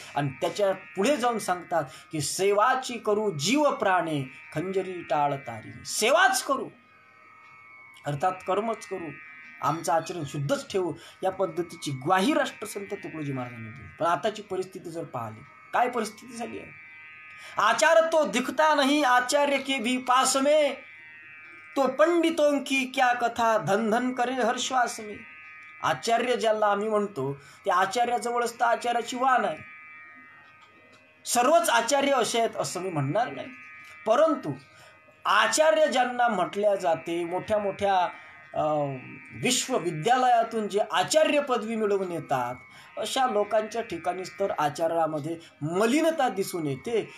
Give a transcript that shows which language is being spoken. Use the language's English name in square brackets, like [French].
[Marathi] आणि त्याच्या पुढे जाऊन सांगतात की सेवाची करू जीव प्राणे खंजरी टाळ तारीने. सेवाच करू अर्थात कर्मच करू, आमचं आचरण शुद्धच ठेवू, या पद्धतीची ग्वाही राष्ट्रसंत तुकडोजी महाराजांनी दिली. पण आताची परिस्थिती जर पाहिली, काय परिस्थिती झाली आहे? [Hindi] आचार तो दिखता नहीं आचार्य के भी पास में, तो पंडितों की क्या कथा धन धन करे हर श्वास में. [Marathi] आचार्य ज्याला आम्ही म्हणतो ते आचार्याजवळच तर आचार्याची वाण आहे. सर्वच आचार्य असे आहेत असं मी म्हणणार नाही, परंतु आचार्य ज्यांना म्हटल्या जाते, मोठ्या मोठ्या विश्वविद्यालयातून जे आचार्य पदवी मिळवून येतात अशा लोकांच्या ठिकाणीच तर आचारामध्ये मलिनता दिसून येते.